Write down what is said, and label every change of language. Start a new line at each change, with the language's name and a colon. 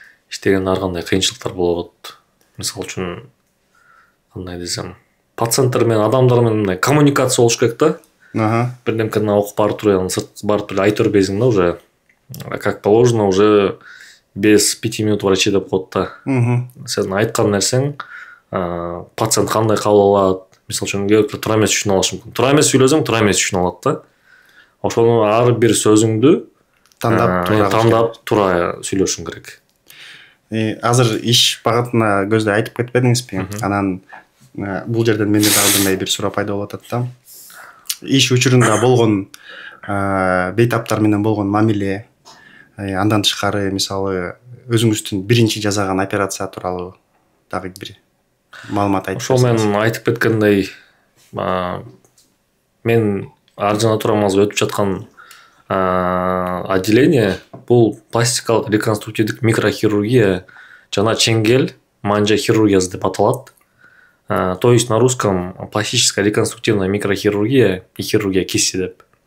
Kyrgyz: Иштеген ар кандай кыйынчылыктар болот. Мисалы үчүн кандай десем, пациенттер менен адамдар менен мындай коммуникация болуш керек да. Бирдемкени окуп барып туруп, анан сырт барып туруп айтып бербейсиң да уже.
Russian: Как положено уже без 5 минут врачи
Kyrgyz: деп коет да. Сен айткан нерсең пациент кандай кабыл алат. Мисалы үчүн кээ туура эмес түшүнүп алышы мүмкүн. Туура эмес сүйлөсөң, туура эмес түшүнүп алат да. Ошону ар бир сөзүңдү тандап туура сүйлөшүң керек. Азыр иш багытына көздөй айтып кетпедиңизби? Анан бул жерден менде дагы мындай бир суроо пайда болуп атат да. Иш учурунда болгон бейтаптар менен болгон мамиле, андан тышкары мисалы өзүңүздүн биринчи жасаган операция тууралуу дагы бир маалымат айтып берсеңиз. Ошол мен айтып кеткендей, мен Аржана Турамазда өтүп жаткан отделение бул пластикалык реконструктивдик микрохирургия жана чеңгел манжа хирургиясы деп аталат.
Russian: То есть на русском пластическая реконструктивная микрохирургия и хирургия кисти
Kyrgyz: деп.